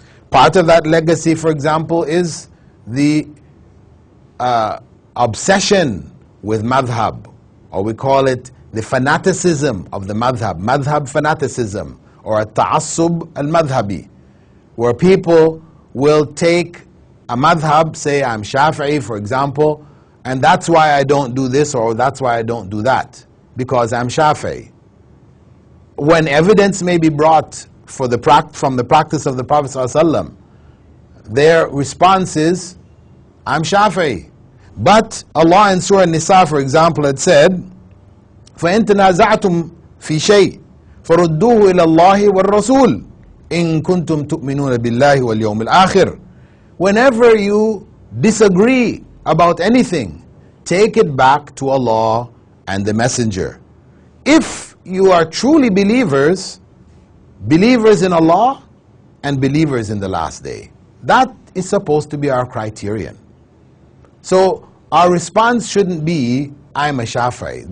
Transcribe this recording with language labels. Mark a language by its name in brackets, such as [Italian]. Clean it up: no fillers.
[English] Part of that legacy, for example, is the obsession with madhab, or we call it the fanaticism of the madhab fanaticism, or a ta'assub al-madhabi, where people will take a madhab, say I'm Shafi'i, for example, and that's why I don't do this, or that's why I don't do that, because I'm Shafi'i. when evidence may be brought from the practice of the Prophet ﷺ, their response is, I'm Shafi'i. But Allah in Surah Nisa, for example, had said, [Arabic] فَإِن تَنَازَعْتُمْ فِي شَيْءٍ فَرُدُّوهُ إِلَى اللَّهِ وَالرَّسُولِ إِن كُنتُمْ تُؤْمِنُونَ بِاللَّهِ وَالْيَوْمِ الْآخِرِ. [English] Whenever you disagree about anything, take it back to Allah and the Messenger. If you are truly believers in Allah and believers in the last day. That is supposed to be our criterion. So our response shouldn't be, I'm a Shafi'i.